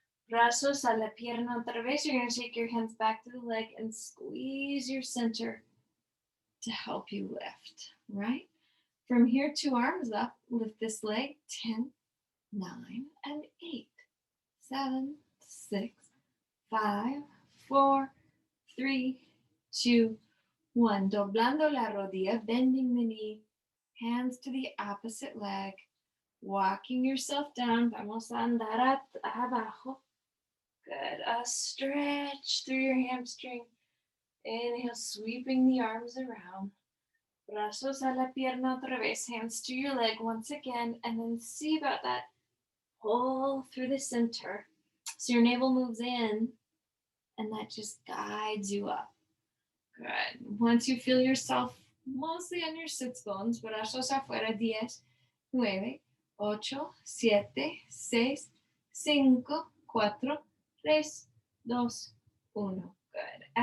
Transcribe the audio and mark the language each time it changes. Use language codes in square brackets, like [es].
[es] Brazos a la pierna otra vez. [en] You're going to take your hands back to the leg and squeeze your center to help you lift, right? From here, 2 arms up. Lift this leg. 10, 9, and 8, 7, 6, 5, 4, 3, 2, 1. [es] Doblando la rodilla, [en] bending the knee. Hands to the opposite leg. Walking yourself down. [es] Vamos a andar abajo. [en] Good. A stretch through your hamstring. Inhale, sweeping the arms around. [es] Brazos a la pierna otra vez. [en] Hands to your leg once again. And then see about that. Pull through the center. So your navel moves in. And that just guides you up. Good. Once you feel yourself mostly on your sits bones. [es] Brazos afuera. [en] 10, 9, 8, 7, 6, 5, 4, 3, 2, 1. Good.